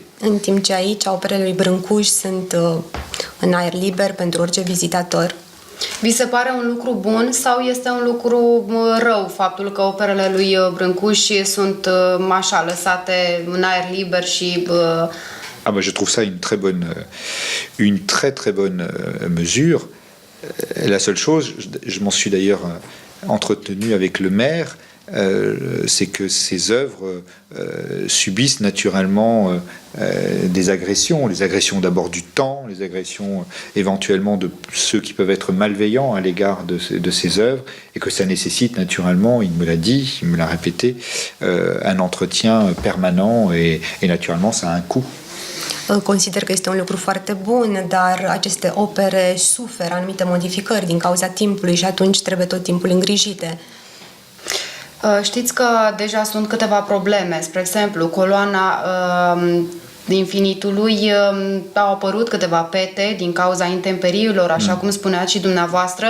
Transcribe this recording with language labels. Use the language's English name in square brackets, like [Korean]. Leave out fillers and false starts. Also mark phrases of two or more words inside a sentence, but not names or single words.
[Romanian] În timp ce aici operele lui Brâncuș sunt în aer liber pentru orice vizitator. Vi se pare un lucru bun sau este un lucru rău faptul că operele lui Brâncuș sunt așa lăsate în aer liber și [French] je trouve ça une très bonne mesure. La seule chose, je m'en suis d'ailleurs entretenu avec le maire, c'est que ces œuvres subissent naturellement des agressions. Les agressions d'abord du temps, les agressions éventuellement de ceux qui peuvent être malveillants à l'égard de ces œuvres, et que ça nécessite naturellement, il me l'a dit, il me l'a répété, un entretien permanent et naturellement ça a un coût. [Romanian] Consider că este un lucru foarte bun, dar aceste opere suferă anumite modificări din cauza timpului și atunci trebuie tot timpul îngrijite. Știți că deja sunt câteva probleme, spre exemplu, coloana infinitului au apărut câteva pete din cauza intemperiilor, așa cum spuneați și dumneavoastră.